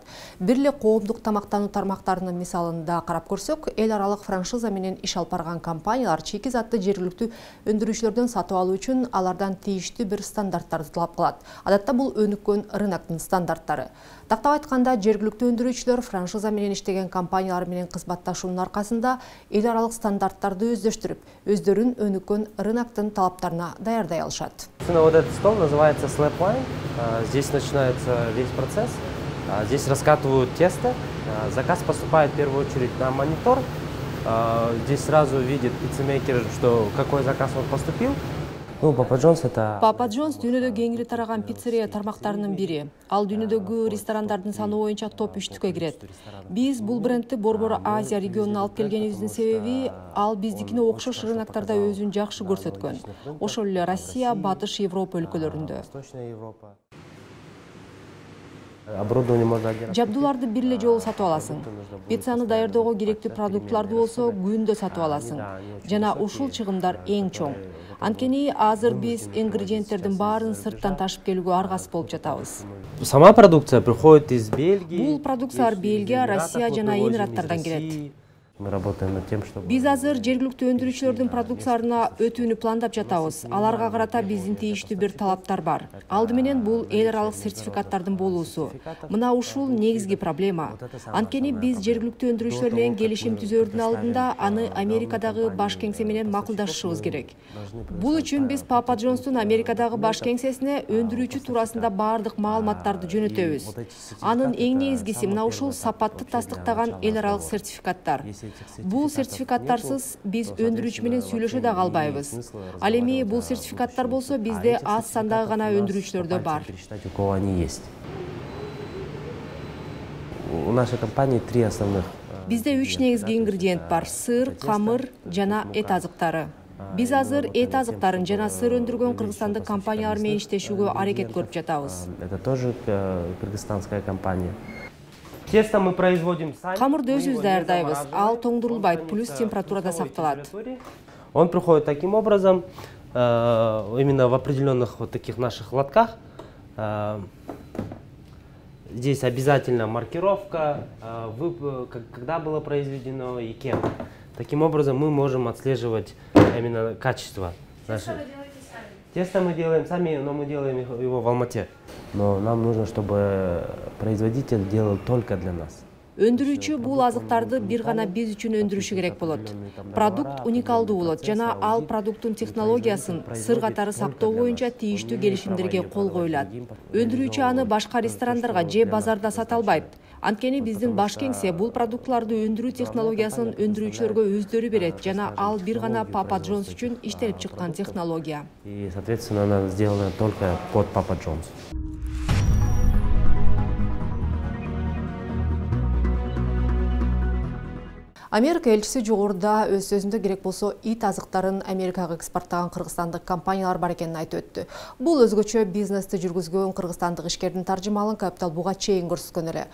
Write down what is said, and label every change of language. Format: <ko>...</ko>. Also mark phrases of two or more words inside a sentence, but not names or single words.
<ky>Бир эле коомдук тамактануу тармактарынын мисалында карап көрсөк, эл аралык франшиза менен иш алып барган компаниялар чийки затты жергиликтүү өндүрүүчүлөрдөн сатып алуу үчүн алардан тийиштүү бир стандарттарды талап кылат. Адатта бул өнүккөн рыноктун стандарттары. Тактап айтканда, жергиликтүү өндүрүүчүлөр франшиза менен иштеген компаниялар менен кызматташуунун аркасында эл аралык стандарттарды өздөштүрүп, өздөрүн өнүккөн рыноктун талаптарына даярдай алышат.</ky> <ru>Вот этот стол называется Slapline. Здесь начинается весь процесс. Здесь раскатывают тесто. Заказ поступает в первую очередь на монитор. Здесь сразу видит пиццемейкер, что какой заказ он поступил. Ну, Папа Джонс это...</ru> <ky>Папа Джонс дүйнөдө кеңири тараган пиццерия тармактарынын бири. Ал дүйнөдөгү ресторандардын саны боюнча топ 3-түккө кирет. Биз бул брендти Борбор Азия регионуна алып келгенибиздин себеби ал биздикине окшош рыноктарда өзүн жакшы көрсөткөн. Ошол эле Россия, Батыш Европа өлкөлөрүндө. Жабдууларды бир эле жолу сатып аласың. Пиццаны даярдоого керектүү продуктларды болсо күндө сатып аласың. Жана ушул чыгымдар эң чоң. Анткени азыр биз ингредиенттердин баарын сырттан ташып келүүгө аргасыз болуп жатабыз.</ky> <ru>Сама продукция приходит из Бельгии.</ru> <ky>Бул продукциялар Бельгия, Россия жана Эмираттардан келет.</ky> <ru>Мы работаем над тем, чтобы...</ru> <ky>Биз азыр жергиликтүү өндүрүүчүлөрдүн продукцияларына өтүүнү пландап жатабыз. Аларга карата биздин тийиштүү бир талаптар бар. Алды менен бул эл аралык сертификаттардын болуусу. Мына ушул негизги проблема. Анткени биз жергиликтүү өндүрүүчүлөр менен келишим түзөөрдүн алдында аны Америкадагы баш кеңсе менен макулдашышыбыз керек. Бул үчүн биз Папа Джонстун Америкадагы баш кеңсесине өндүрүүчү туурасында баардык маалыматтарды жөнөтөбүз. Анын эң негизгиси мына ушул сапатты тастыктаган эл аралык сертификаттар. Бул сертификаттарсыз биз өндүрүүчү менен сүйлөшө да албайбыз. Ал эми бул сертификаттар болсо бизде аз сандагы гана өндүрүүчүлөрдө бар.</ky> <ru>У нашей компании 3 основных.</ru> <ky>Бизде 3 негизги ингредиент бар: сыр, камыр жана эт азыктары. Биз азыр эт азыктарын жана сыр өндүргөн кыргызстандык компаниялар менен иштешүүгө аракет көрүп жатабыз.</ky> <ru>Это тоже кыргызстанская компания. Тесто мы производим сами.</ru> <ky>Камырды өзүбүз даярдайбыз. Ал тоңдурулбайт, плюс температурада сакталат.</ky> <ru>Он приходит таким образом, именно в определенных вот таких наших лотках. Здесь обязательно маркировка, когда было произведено и кем. Таким образом мы можем отслеживать именно качество. Тесто мы делаем сами, но мы делаем его в Алмате. Но нам нужно, чтобы производитель делал только для нас.</ru> <ky>Өндүрүүчү бул азыктарды бир гана биз үчүн өндүрүшү керек болот. Продукт уникалдуу болот жана ал продукттун технологиясын сыр катары сактоо боюнча тийиштүү келишимдерге кол коюлат. Өндүрүүчү аны башка ресторандарга же базарда сата албайт. Анткени биздин баш кеңсе бул продуктларды өндүрүү технологиясын өндүрүүчүлөргө өздөрү берет жана ал бир гана Папа Джонс үчүн иштелип чыккан технология.</ky> <ru>И, соответственно, она сделана только под Папа Джонс.</ru> <ky>Америка элчиси жогоруда өз сөзүндө керек болсо ит азыктарын Америкага экспорттаган кыргызстандык компаниялар бар экенин айтып өттү. Бул өзгөчө бизнести жүргүзгөн кыргызстандык ишкердин таржымалын капитал буга чейин көрсөткөн эле.</ky>